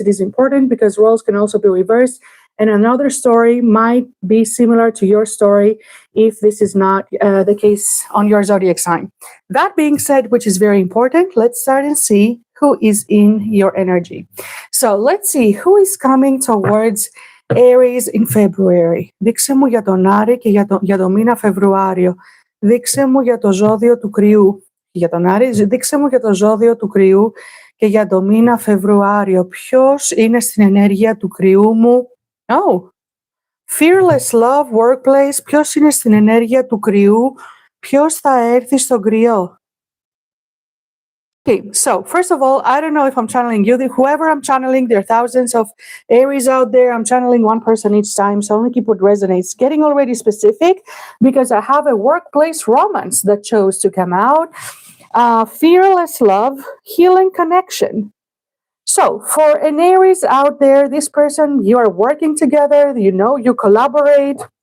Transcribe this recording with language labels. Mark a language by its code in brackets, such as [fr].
[en] It is important because roles can also be reversed, and another story might be similar to your story if this is not the case on your zodiac sign. That being said, which is very important, let's start and see who is in your energy. So let's see who is coming towards Aries in February. [el] Δείξε μου για τον Άρη και για το μήνα Φεβρουάριο. Δείξε μου για το ζώδιο του Κρυού. Για τον Άρη, δείξε μου για το ζώδιο του Κρυού και για το μήνα Φεβρουάριο. Ποιος είναι στην ενέργεια του Κρυού μου? [en] Oh, fearless love, workplace. [el] Ποιος είναι στην ενέργεια του Κρυού? Ποιος θα έρθει στον Κρυό? [en] Okay, so first of all, I don't know if I'm channeling you. Whoever I'm channeling, there are thousands of Aries out there. I'm channeling one person each time, so only keep what resonates. Getting already specific because I have a workplace romance that chose to come out. Fearless love, healing connection. So for an Aries out there, this person, you are working together, you know, you collaborate.